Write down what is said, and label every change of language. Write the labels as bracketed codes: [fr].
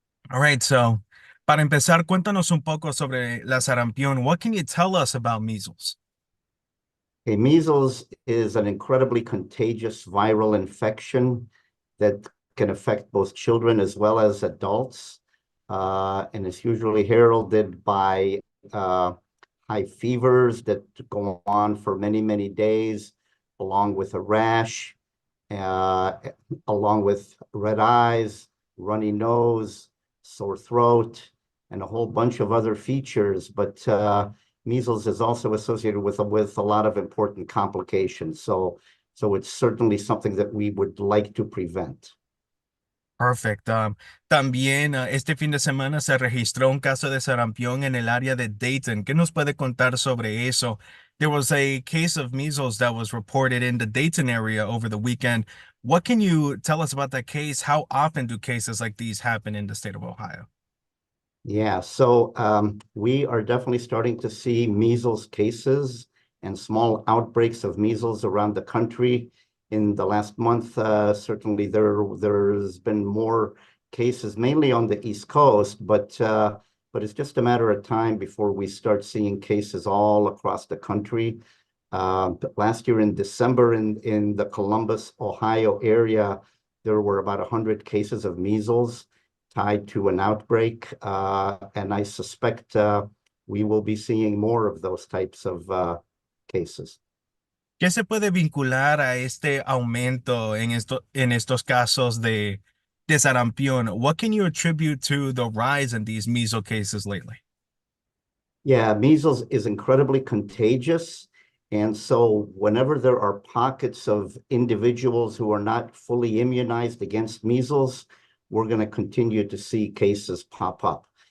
[en] All right, so [es] para empezar, cuéntanos un poco sobre la sarampión. [en] What can you tell us about measles? Okay, measles is an incredibly contagious viral infection that can affect both children as well as adults. And it's usually heralded by uh, high fevers that go on for many, many days, along with a rash, uh, along with red eyes, runny nose, sore throat, and a whole bunch of other features. But measles is also associated with a lot of important complications. So it's certainly something that we would like to prevent. Perfect. [es] También este fin de semana se registró un caso de sarampión en el área de Dayton. ¿Qué nos puede contar sobre eso? [en] There was a case of measles that was reported in the Dayton area over the weekend. What can you tell us about that case? How often do cases like these happen in the state of Ohio? Yeah, so we are definitely starting to see measles cases and small outbreaks of measles around the country. In the last month, certainly there's been more cases, mainly on the East Coast, but it's just a matter of time before we start seeing cases all across the country. Last year in December in the Columbus, Ohio area, there were about 100 cases of measles tied to an outbreak. And I suspect we will be seeing more of those types of cases. [es] ¿Qué se puede vincular a este aumento en estos casos de sarampión? [en] What can you attribute to the rise in these measles cases lately? Yeah, measles is incredibly contagious. And so whenever there are pockets of individuals who are not fully immunized against measles, we're going to continue to see cases pop up.